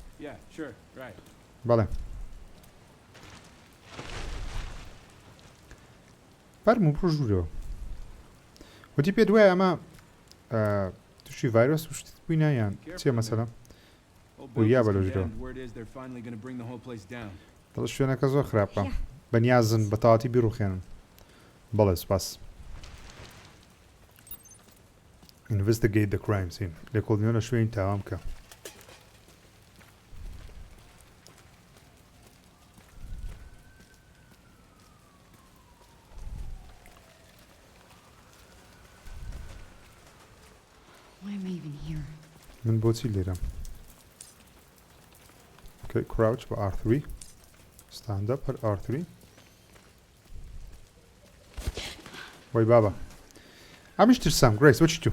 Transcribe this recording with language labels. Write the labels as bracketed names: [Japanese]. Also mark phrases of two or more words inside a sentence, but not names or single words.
[Central Kurdish] بەڵێ بەرم و بڕۆ ژوورەوە وتی پێ دوای ئەمە تووشی ڤایرۆس وشتت بووینە یان چیە مەسەلە وریا بە لە ژوورەوە دڵ شوێنەکە زۆر خراپە بەنیازن بە تەواتی بیڕوخێنن بەڵێ سپاس [English] Investigate the crime scene. [Central Kurdish] لێکۆڵینەوە لە شوێنی تاوان بکە. من بۆچی لێرەم؟ [English] Okay, crouch بە R3. Stand up هەر R3. [Central Kurdish] وای بابا. ئەمیش ترسام گرێس وەچی تو؟